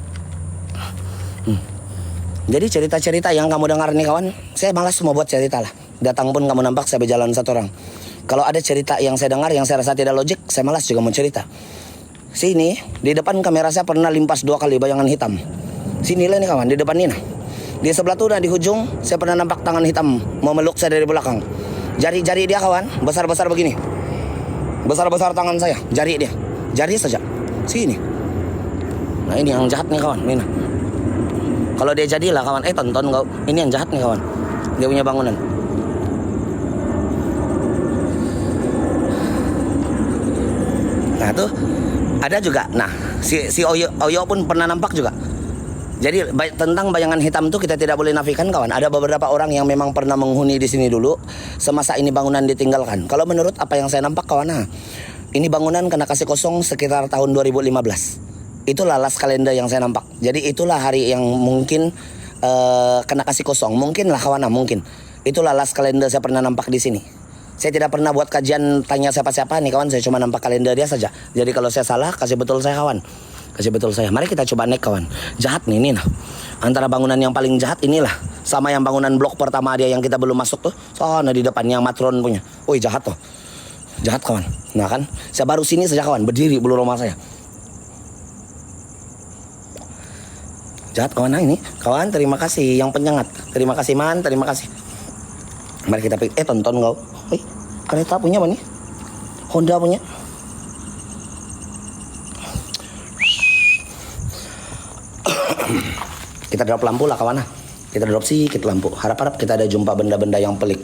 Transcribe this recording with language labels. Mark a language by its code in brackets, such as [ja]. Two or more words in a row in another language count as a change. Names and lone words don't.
[ms] Jadi cerita-cerita yang kamu dengar nih kawan, saya malas mau buat cerita lah. Datang pun kamu nampak saya berjalan satu orang. Kalau ada cerita yang saya dengar yang saya rasa tidak logik, saya malas juga mau cerita. Sini, di depan kamera saya pernah limpas 2 kali bayangan hitam. Sinilah nih kawan, di depan ini nah. Di sebelah tuh di ujung, saya pernah nampak tangan hitam mau meluk saya dari belakang. Jari-jari dia kawan, besar-besar begini. Besar-besar tangan saya, jari dia. Jari saja. Sini. Nah ini yang jahat nih kawan, ini. Kalau dia jadilah kawan, tonton kau. Ini yang jahat nih kawan. Dia punya bangunan. Nah tuh ada juga. Nah si Oyo pun pernah nampak juga. Jadi tentang bayangan hitam tuh kita tidak boleh nafikan kawan. Ada beberapa orang yang memang pernah menghuni di sini dulu semasa ini bangunan ditinggalkan. Kalau menurut apa yang saya nampak kawan, nah ini bangunan kena kasih kosong sekitar tahun 2015. Itulah last kalender yang saya nampak. Jadi itulah hari yang mungkin kena kasih kosong. Mungkin lah kawan, mungkin. Itulah last kalender saya pernah nampak di sini. Saya tidak pernah buat kajian tanya siapa-siapa nih kawan. Saya cuma nampak kalender dia saja. Jadi kalau saya salah kasih betul saya kawan. Kasih betul saya. Mari kita coba naik kawan. Jahat nih ini nah. Antara bangunan yang paling jahat inilah sama yang bangunan blok pertama dia yang kita belum masuk tuh. Soalnya di depan yang matron punya. Woi jahat tuh. Jahat kawan. Nah kan, saya baru sini saja kawan, berdiri belum rumah saya. Jahat kawan. Nah ini kawan, terima kasih yang penyengat. Terima kasih man, terima kasih. Mari kita tonton kau. Kereta punya apa nih? Honda punya. Kita drop lampu lah kawan. Kita drop sedikit lampu. Harap-harap kita ada jumpa benda-benda yang pelik.